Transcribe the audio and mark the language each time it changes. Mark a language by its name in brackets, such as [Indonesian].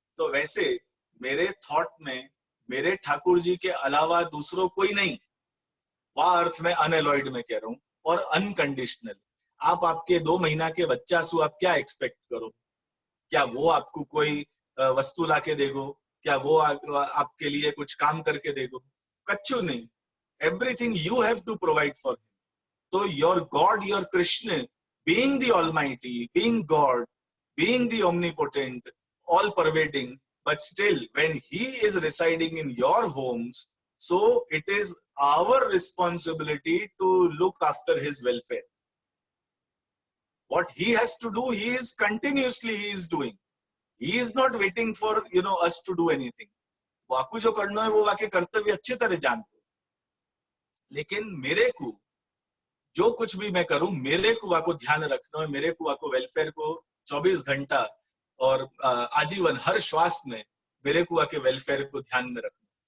[Hindi] तो वैसे मेरे थॉट में मेरे ठाकुर जी के अलावा दूसरों कोई नहीं, वह अर्थ में अनएलॉयड में कह रहा हूं, और अनकंडीशनल। आप आपके 2 महीना के बच्चा सु आप क्या एक्सपेक्ट करो, क्या वो आपको कोई वस्तु लाके देगो, क्या वो आपके लिए कुछ काम करके देगो? कच्चू नहीं. [English] Everything you have to provide for him. So your God, your Krishna, being the Almighty, being God, being the omnipotent, all pervading, but still when he is residing in your homes, so it is our responsibility to look after his welfare. What he has to do, he is doing. He is not waiting for us to do anything. [Hindi] वाकु जो करना है वो वाके कर्तव्य अच्छी तरह जानते हो, लेकिन मेरे को जो कुछ भी मैं करूं, मेरे को वाको ध्यान रखना है, मेरे को वाको वेलफेयर को 24 घंटा और आजीवन हर श्वास में मेरे को वाके वेलफेयर को ध्यान में रखना.